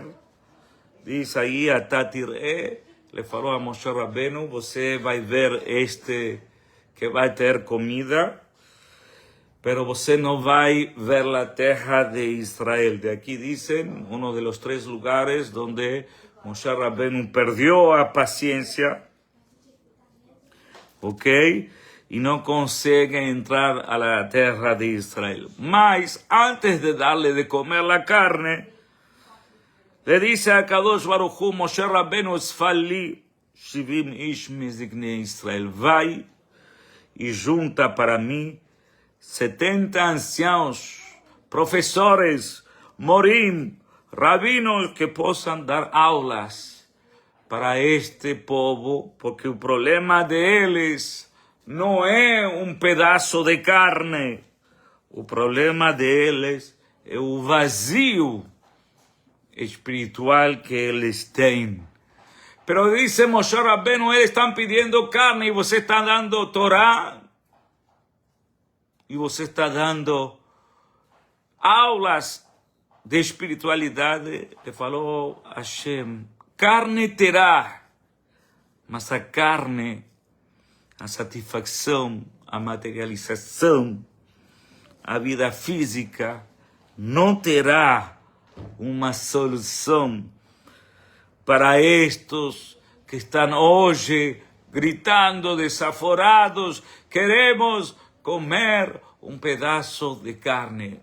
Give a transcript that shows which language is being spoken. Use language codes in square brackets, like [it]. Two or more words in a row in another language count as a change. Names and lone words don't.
[pt] Diz aí, Atatir'e, ele falou a Moshe Rabbeinu, você vai ver que vai ter comida, pero você não vai ver a terra de Israel. De aqui dizem, um dos 3 lugares onde Moshe Rabbeinu perdeu a paciência, ok? E não consegue entrar à terra de Israel. [es] Mas, antes de darle de comer a carne, le dice a Kadosh Baruch Hu, Moshe Rabbeinu, [he] אספה לי 70 איש מזקני ישראל. [pt] Vai e junta para mim 70 anciãos, professores, morim, rabinos que possam dar aulas para este povo, porque o problema deles não é um pedaço de carne, o problema deles é o vazio espiritual que eles têm. [es] Pero dice Moshe Rabbeinu, [pt] eles estão pedindo carne e você está dando Torá, e você está dando aulas de espiritualidade. Ele falou Hashem, carne terá, mas a carne, a satisfação, a materialização, a vida física, não terá uma solução para estes que estão hoje gritando desaforados, queremos comer um pedaço de carne.